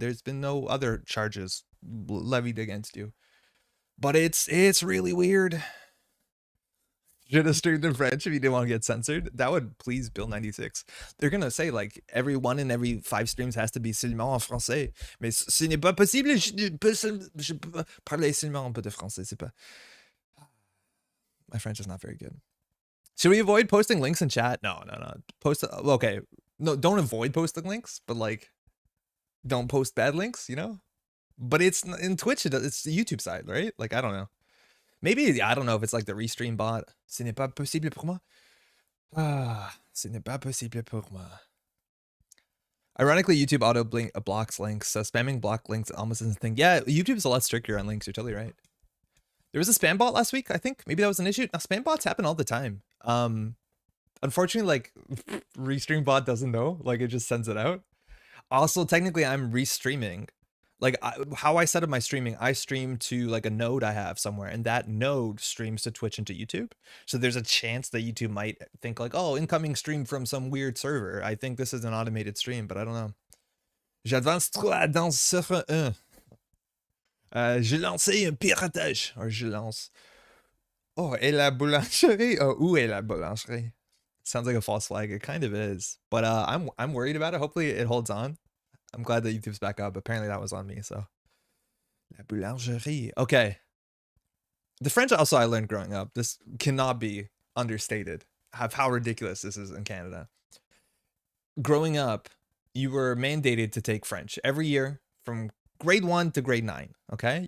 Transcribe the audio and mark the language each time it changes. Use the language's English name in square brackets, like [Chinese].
[English] There's been no other charges levied against you. But it's really weird. Should have streamed in French if you didn't want to get censored. That would please Bill 96. They're going to say like every 1 in every 5 streams has to be [French] seulement en français. Mais ce n'est pas possible. Je peux parler seulement un peu de français. C'est pas... [English] My French is not very good. Should we avoid posting links in chat? No. Post, okay. No, don't avoid posting links, but like, don't post bad links, you know? But it's in Twitch, it's the YouTube side, right? Like, I don't know. Maybe, I don't know if it's like the restream bot. [French] Ce n'est pas possible pour moi. Ah, ce n'est pas possible pour moi. [English] Ironically, YouTube auto blocks links, so spamming block links almost isn't a thing. Yeah, YouTube's a lot stricter on links, you're totally right. There was a spam bot last week, I think. Maybe that was an issue. Now, spam bots happen all the time. Unfortunately, like, restream bot doesn't know. Like, it just sends it out. Also, technically, I'm restreaming. Like, how I set up my streaming, I stream to, like, a node I have somewhere. And that node streams to Twitch and to YouTube. So there's a chance that YouTube might think, like, oh, incoming stream from some weird server. I think this is an automated stream, but I don't know. [French] J'avance trop dans sur un. J'ai lancé un piratage. Or je lance. Oh, et la boulangerie? Oh, où est la boulangerie? [English] Sounds like a false flag. It kind of is. But I'm worried about it. Hopefully it holds on. I'm glad that YouTube's back up. Apparently that was on me, so. [French] La boulangerie. [English] Okay. The French also I learned growing up. This cannot be understated. How ridiculous this is in Canada. Growing up, you were mandated to take French every year from grade 1 to grade 9, okay?